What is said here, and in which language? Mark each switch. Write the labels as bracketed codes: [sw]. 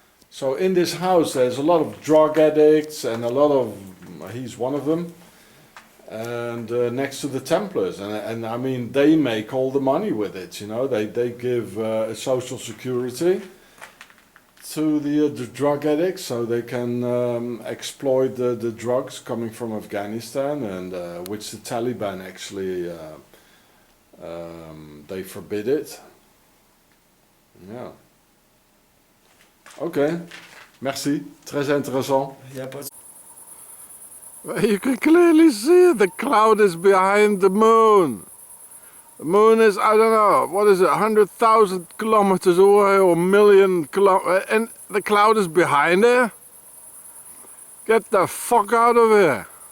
[en] So in this house there's a lot of drug addicts and a lot of, he's one of them, and next to the Templars, and I mean they make all the money with it, you know, they give social security to the drug addicts so they can exploit the drugs coming from Afghanistan, and which the Taliban actually they forbid it. Yeah. [fr] Okay, merci, très intéressant. [en] You can clearly see the cloud is behind the moon. The moon is, I don't know, what is it, 100,000 kilometers away or million kilometers, and the cloud is behind it? Get the fuck out of here.